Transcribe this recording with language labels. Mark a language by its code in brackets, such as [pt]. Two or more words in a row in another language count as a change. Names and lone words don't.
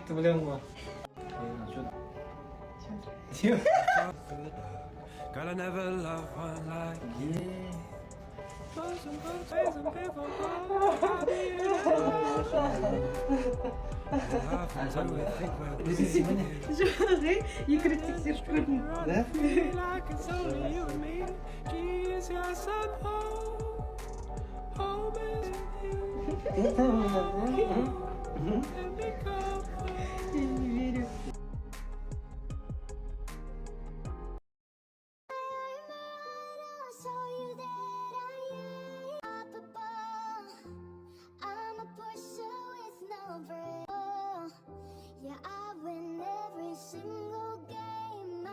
[kk] Текті білемін ғой. [en] Girl, I never loved one like you. [kk] Жаңағы екі рет тексеріп көрдім. [ru] Да? Я не верю. [en] Yeah, I win every single game.